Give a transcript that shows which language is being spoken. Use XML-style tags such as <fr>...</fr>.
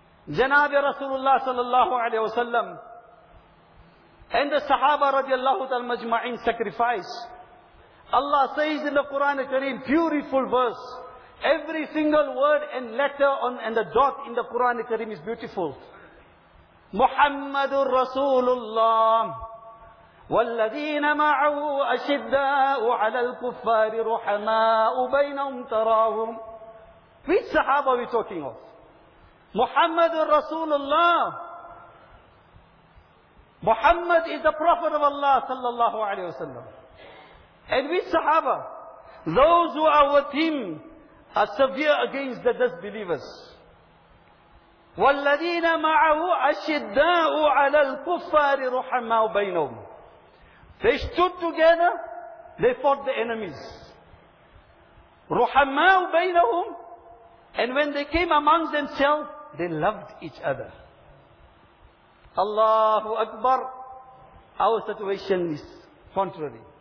<en>Janabi Rasulullah sallallahu alayhi wa sallam and the Sahaba radiallahu ta'ala majma'in sacrifice. Allah says in the Quran Kareem, beautiful verse. Every single word and letter on and the dot in the Quran Kareem is beautiful. Muhammadur Rasulullah.</en> <ar>والذين معه أشداء على الكفار رحماء بينهم تراهم.</ar> <en>Which Sahaba are we talking of? Muhammad Rasulullah. Muhammad is the Prophet of Allah sallallahu alayhi wa sallam. And which Sahaba? Those who are with him are severe against the disbelievers.</en> <ar>والذين معه أشداء على الكفار رحماء بينهم.</ar> <en>They stood together, they fought the enemies.</en> <ar>رُحَمَّاءُ بَيْنَهُمْ.</ar> <en>And when they came among themselves, they loved each other. Allahu Akbar. Our situation is contrary.</en>